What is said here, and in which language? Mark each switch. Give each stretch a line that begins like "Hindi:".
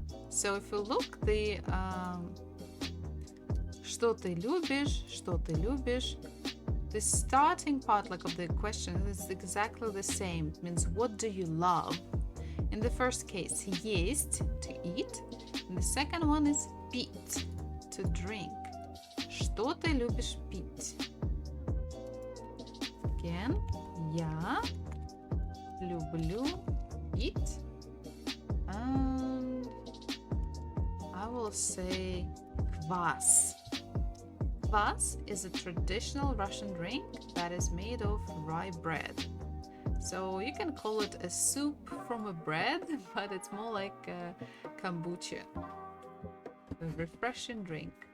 English: So if you look, the
Russian: что ты любишь, что ты любишь,
English: the starting part like of the question is exactly the same. It means what do you love? In the first case, есть, to eat. And the second one is пить, to drink.
Russian: Что ты любишь пить? Again, я люблю пить.
English: And I will say квас. Kvass is a traditional Russian drink that is made of rye bread. So you can call it a soup from a bread, but it's more like a kombucha, a refreshing drink.